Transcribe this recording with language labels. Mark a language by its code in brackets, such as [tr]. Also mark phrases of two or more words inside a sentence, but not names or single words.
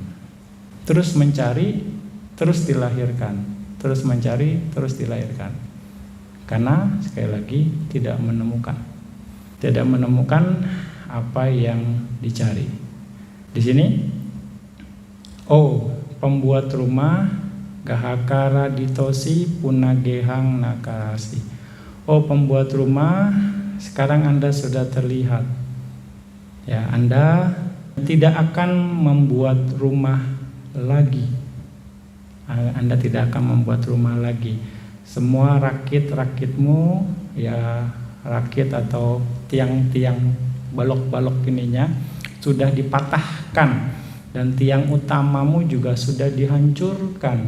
[id] Terus mencari, terus dilahirkan, terus mencari, terus dilahirkan. Karena sekali lagi tidak menemukan apa yang dicari. Di sini, pembuat rumah [pi] gahakara ditosi punagehang nakarasi. [id] Pembuat rumah, sekarang Anda sudah terlihat. Ya, Anda tidak akan membuat rumah lagi. Anda tidak akan membuat rumah lagi. Semua rakit-rakitmu, ya rakit atau tiang-tiang balok-balok ininya sudah dipatahkan, dan tiang utamamu juga sudah dihancurkan.